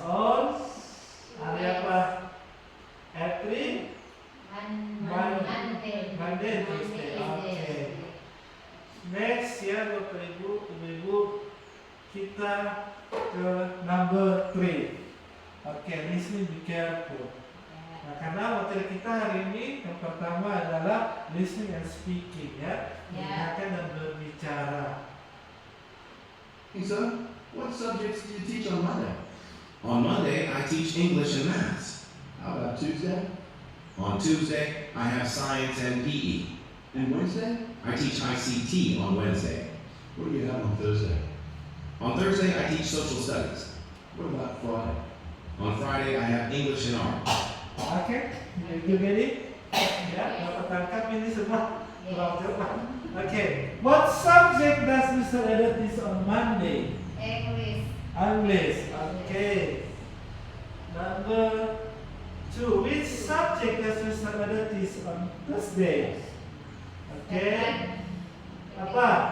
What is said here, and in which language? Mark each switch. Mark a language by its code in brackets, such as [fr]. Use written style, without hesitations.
[en] On [id] hari apa? [en] Every Monday, Tuesday. Okay. [id] Next ya Bapak Ibu, kita ke number 3. [en] Okay, listening, be careful. [id] Nah, karena materi kita hari ini yang pertama adalah [en] listening and speaking [id] ya, mendengarkan dan berbicara. [en] Hey son, what subjects do you teach on Monday? On Monday, I teach English and maths. How about Tuesday? On Tuesday, I have science and PE. And Wednesday? I teach ICT on Wednesday. What do you have on Thursday? On Thursday, I teach social studies. What about Friday? On Friday, I have English and art. Oke, you get it? [id] Ya, dapat tangkap ini semua. [en] Oke, what subject does Mr. Edo teach on Monday? English. Okay. Number 2. 2. Which subject does Mr. Ado teach on Thursday? Okay. Apa?